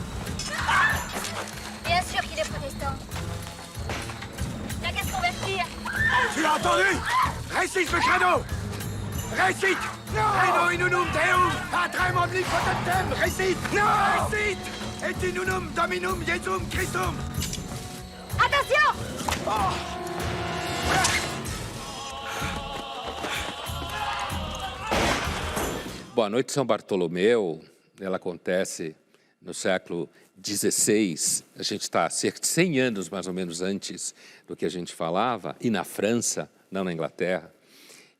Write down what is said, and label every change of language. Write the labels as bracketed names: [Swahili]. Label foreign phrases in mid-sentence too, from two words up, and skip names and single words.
[French] Bien sûr qu'il est protestant. Il a qu'à se convertir. Tu as entendu? Récite le credo! Récite! [Latin] Credo in unum Deum, patrem omnipotentem! [French] Récite! Non! Récite! [Latin] Et in unum Dominum Jesum Christum! [French] Attention! [Portuguese] Bom, a noite de São Bartolomeu, ela acontece no século XVI, a gente está cerca de 100 anos mais ou menos antes do que a gente falava, e na França, não na Inglaterra.